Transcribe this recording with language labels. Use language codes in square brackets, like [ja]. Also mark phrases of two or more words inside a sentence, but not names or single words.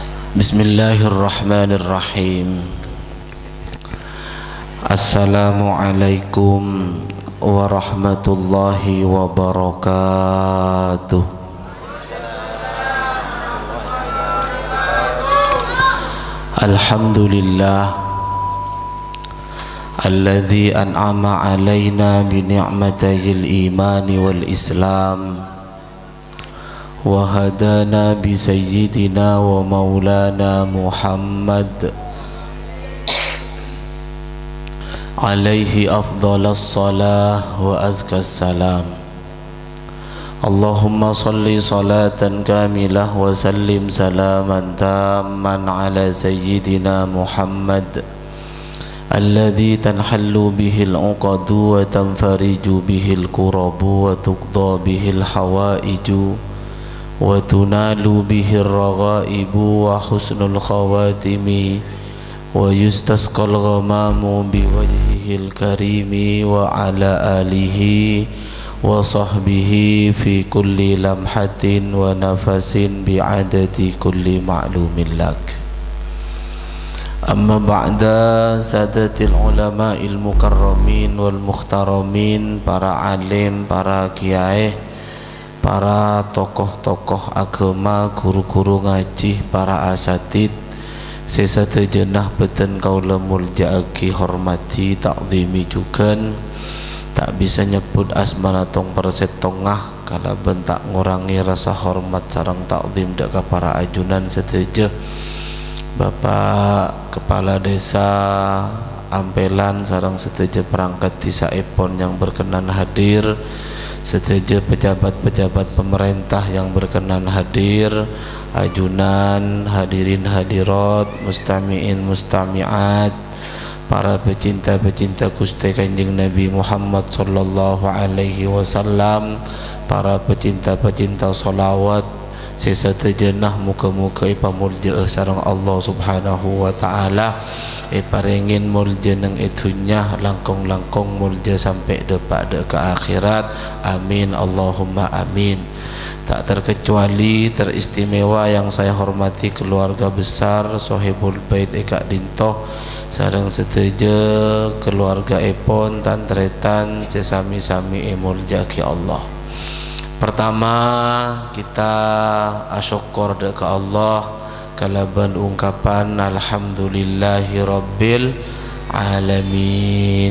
[ar] بسم الله الرحمن الرحيم. السلام عليكم ورحمة الله وبركاته. الحمد لله الذي أنعم علينا بنعمتي الإيمان والإسلام وهدانا بسيدنا ومولانا محمد عليه أفضل الصلاة وأزكى السلام. اللهم صل صلاة كاملة وسلم سلاما تاما على سيدنا محمد الذي تنحل به العقد وتنفرج به الكرب وتقضى به الحوائج وتنال به الرغائب وحسن الخواتيم ويستسقى الغمام بوجهه الكريم وعلى آله وصحبه في كل لمحة ونفس بعدد كل معلوم لك. أما بعد, سادات العلماء المكرمين والمحترمين, [id] para alim, para kiai, para tokoh-tokoh agama, guru-guru ngaji, para asatid, [mad] sesate jenah beten kaula mulja'aki hormati takzimi juken. Tak bisa nyebut asmana tong persetongah kalau bentak ngurangi [id] rasa hormat [mad] sarang takzim dak ka para ajunan seteje. [id] Bapak Kepala Desa Ampelan [mad] sarang seteje [id] perangkat desa Epon yang berkenan hadir, seteje pejabat-pejabat pemerintah yang berkenan hadir, ajunan, hadirin hadirat, [ar] مستمعين مستمعات, [id] para pecinta-pecinta Gusti Kanjeng Nabi Muhammad [ar] صلى الله عليه وسلم, [id] para pecinta-pecinta solawat, [mad] sesate jenah muka-muka ipamulja sareng [id] Allah [ar] سبحانه وتعالى, [mad] iparingin mulja nang itunya langkong-langkong mulja [id] sampai depa ke akhirat. [ar] آمين اللهم آمين. [id] Tak terkecuali teristimewa yang saya hormati keluarga besar Sohibul Bait Eka Dintoh [mad] sareng seteje keluarga Epon tantretan sesami-sami emulja ki Allah. [id] Pertama kita asyukur ke Allah kalaban ungkapan [ar] الحمد لله رب العالمين.